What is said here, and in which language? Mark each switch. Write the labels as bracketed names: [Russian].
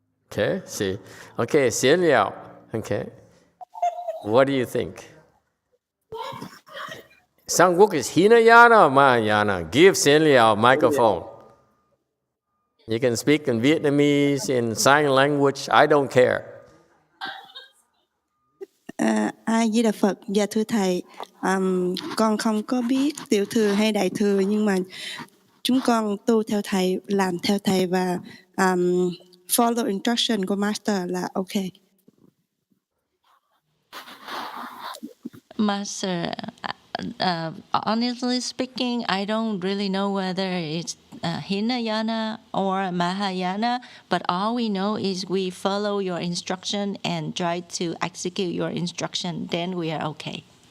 [English] Okay, see? Okay, Xian Liao. Okay. What do you think? Sangwok is Hinayana or Mahayana? Give Xian Liao a microphone. You can speak in Vietnamese, in sign language, I don't care. [Vietnamese] A Di Đà Phật. Dạ thưa thầy, con không có biết tiểu thừa hay đại thừa, nhưng mà chúng con tu theo thầy, làm theo thầy và [English] follow instruction [Vietnamese] của master là okay. [English] Master, honestly speaking, I don't really know whether it's Hinayana or Mahayana, but all we know is we follow your instruction and try to execute your instruction, then we are okay.